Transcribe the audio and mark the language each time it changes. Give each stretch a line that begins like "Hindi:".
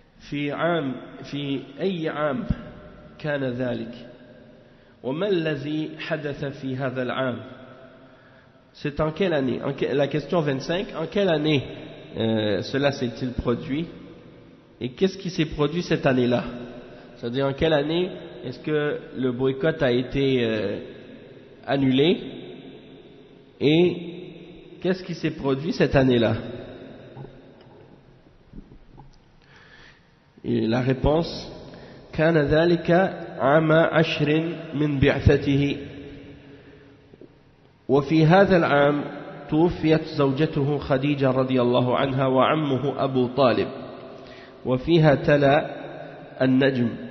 Arabic: في أي عام كان ذلك وما الذي حدث في هذا العام.
French: C'est en quelle année? La question 25, en quelle année cela s'est-il produit et qu'est-ce qui s'est produit cette année-là? C'est-à-dire en quelle année est-ce que le boycott a été annulé et qu'est-ce qui s'est produit cette année-là? Et la réponse
Arabic: كان ذلك عام 10 من بعثته وفي هذا العام توفيت زوجته خديجة رضي الله عنها وعمه أبو طالب وفيها تلا النجم